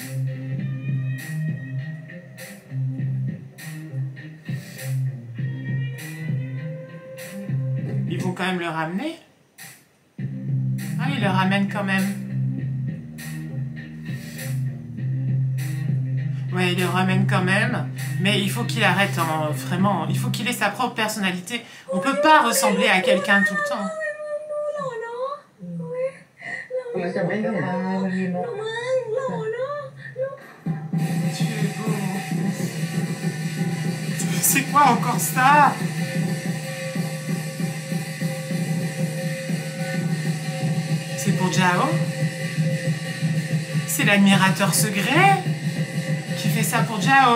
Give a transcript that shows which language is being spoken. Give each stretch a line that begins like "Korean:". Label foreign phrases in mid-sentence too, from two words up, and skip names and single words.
French: Ils vont quand même le ramener. Ah, ils le ramènent quand même. Ouais, il le ramène quand même, mais il faut qu'il arrête, hein, vraiment, il faut qu'il ait sa propre personnalité. On peut pas ressembler à quelqu'un tout le temps.
Thai: มันจะไม่ได้มันมีนก
French: Tu es beau. C'est quoi encore ça? C'est pour Jao? C'est l'admirateur secret qui fait ça pour Jao?